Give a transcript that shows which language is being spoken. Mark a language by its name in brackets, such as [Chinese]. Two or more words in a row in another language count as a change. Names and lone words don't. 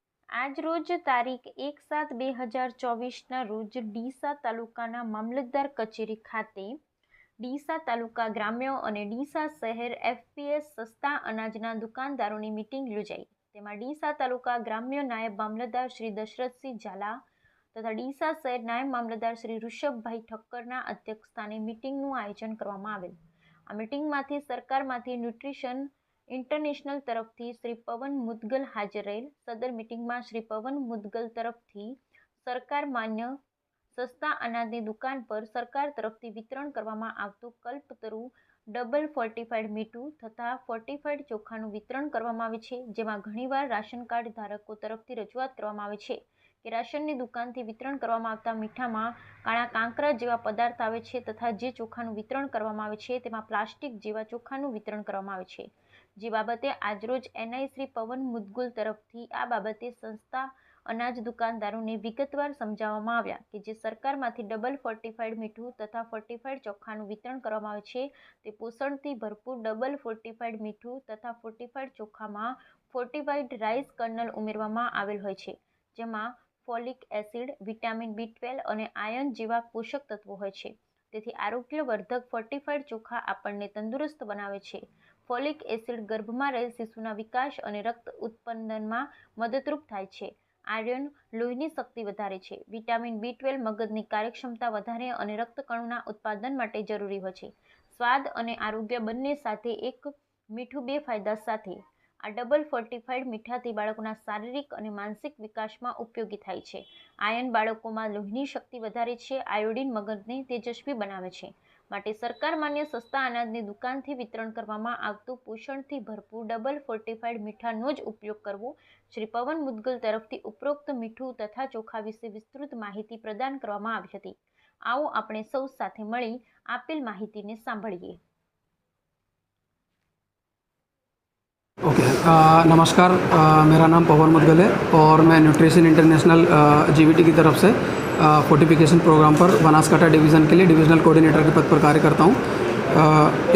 [Gujarati] આજ રોજ તારીખ 1/7/2024ના રોજ ડીસા તાલુકાના મામલતદાર કચેરી ખાતે ડીસા તાલુકા ગ્રામ્ય અને ડીસા શહેર એફપીએસ સસ્તા અનાજના દુકાનદારોની મીટિંગ યોજાઈ। તેમાં ડીસા તાલુકા ગ્રામ્ય નાયબ મામલતદાર શ્રી દશરથસિંહ ઝાલા તથા ડીસા શહેર નાયબ મામલતદાર શ્રી ઋષભભાઈ ઠક્કરના અધ્યક્ષસ્થાને મીટિંગનું આયોજન કરવામાં આવેલ। આ મીટિંગમાંથી સરકારમાંથી ન્યુટ્રિશન ઇન્ટરનેશનલ તરફથી શ્રી પવન મુદગલ હાજર રહેલ। સદર મીટિંગમાં શ્રી પવન મુદગલ તરફથી સરકાર માન્ય સસ્તા અનાજની દુકાન પર સરકાર તરફથી વિતરણ કરવામાં આવતું કલ્પતરૂ ડબલ ફોર્ટિફાઇડ મીઠું તથા ફોર્ટિફાઇડ ચોખાનું વિતરણ કરવામાં આવે છે। જેમાં ઘણીવાર રાશન કાર્ડ ધારકો તરફથી રજૂઆત કરવામાં આવે છે કે રાશનની દુકાનથી વિતરણ કરવામાં આવતા મીઠામાં કાળા કાંકરા જેવા પદાર્થ આવે છે તથા જે ચોખાનું વિતરણ કરવામાં આવે છે તેમાં પ્લાસ્ટિક જેવા ચોખાનું વિતરણ કરવામાં આવે છે। જે બાબતે આજરોજ એનઆઈ શ્રી પવન મુદગુલ તરફથી આ બાબતે સંસ્થા અનાજ દુકાનદારોને વિગતવાર સમજાવવામાં આવ્યા કે જે સરકારમાંથી ડબલ ફોર્ટિફાઇડ મીઠું તથા ફોર્ટિફાઇડ ચોખાનું વિતરણ કરવામાં આવે છે તે પોષણથી ભરપૂર ડબલ ફોર્ટિફાઇડ મીઠું તથા ફોર્ટિફાઇડ ચોખામાં ફોર્ટિફાઇડ રાઇસ કર્નલ ઉમેરવામાં આવેલ હોય છે, જેમાં ફોલિક એસિડ, વિટામિન B12 અને આયર્ન જેવા પોષક તત્વો હોય છે। તેથી આરોગ્યવર્ધક ફોર્ટિફાઇડ ચોખા આપણને તંદુરસ્ત બનાવે છે। ફોલિક એસિડ ગર્ભમાં રહેલ શિશુના વિકાસ અને રક્ત ઉત્પાદનમાં મદદરૂપ થાય છે। આયર્ન લોહીની શક્તિ વધારે છે। વિટામિન B12 મગજની કાર્યક્ષમતા વધારે અને રક્તકણોના ઉત્પાદન માટે જરૂરી હોય છે। સ્વાદ અને આરોગ્ય બંને સાથે એક મીઠું બે ફાયદા સાથે આ ડબલ ફોર્ટિફાઇડ મીઠાથી બાળકોના શારીરિક અને માનસિક વિકાસમાં ઉપયોગી થાય છે। આયર્ન બાળકોમાં લોહીની શક્તિ વધારે છે। આયોડીન મગજને તેજસ્વી બનાવે છે। માટે સરકાર માન્ય સસ્તા અનાજની દુકાનથી વિતરણ કરવામાં આવતું પોષણથી ભરપૂર ડબલ ફોર્ટિફાઇડ મીઠાનો જ ઉપયોગ કરવો। શ્રી પવન મુદગલ તરફથી ઉપરોક્ત મીઠું તથા ચોખા વિશે વિસ્તૃત માહિતી પ્રદાન કરવામાં આવી હતી। આવો આપણે સૌ સાથે મળી આપેલ માહિતીને સાંભળીએ। [Hindi] ओके नमस्कार, मेरा नाम पवन मुदगल है और मैं न्यूट्रिशन इंटरनेशनल जीवीटी की तरफ से [English] fortification program [Hindi] पर बनासकांठा डिवीज़न के लिए [English] divisional coordinator [Hindi] के पद पर कार्य करता हूँ।